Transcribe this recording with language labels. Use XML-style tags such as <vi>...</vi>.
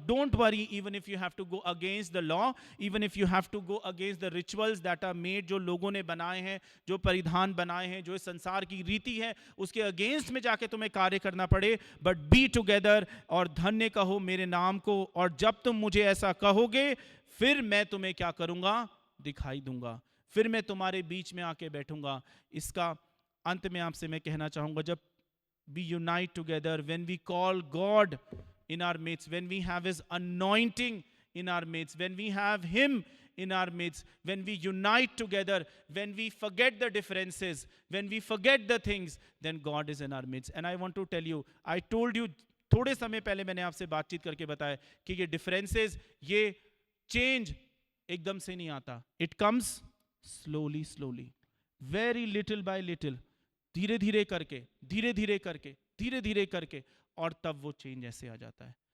<en>don't worry even if you have to go against the law, even if you have to go against the rituals that are made,</en> <hi>जो लोगों ने बनाए हैं, जो परिधान बनाए हैं, जो इस संसार की रीति है उसके अगेंस्ट में जाके तुम्हें कार्य करना पड़े,</hi> <en>but be together</en> <hi>और धन्य कहो मेरे नाम को. और जब तुम मुझे ऐसा कहोगे फिर मैं तुम्हें क्या करूंगा, दिखाई दूंगा, फिर मैं तुम्हारे बीच में आके बैठूंगा. इसका अंत में आपसे मैं कहना चाहूंगा, जब</hi> <en>we unite together, when we call God in our midst, when we have His anointing in our midst, when we have Him in our midst, when we unite together, when we forget the differences, when we forget the things, then God is in our midst. And I want to tell you, I told you</en> <hi>थोड़े समय पहले मैंने आपसे बातचीत करके बताया कि ये differences, ये change एकदम से नहीं आता.</hi> <en>It comes slowly, slowly, very little by little,</en> <hi>धीरे धीरे करके, धीरे धीरे करके, धीरे धीरे करके, और तब वो चेंज ऐसे आ जाता है.</hi>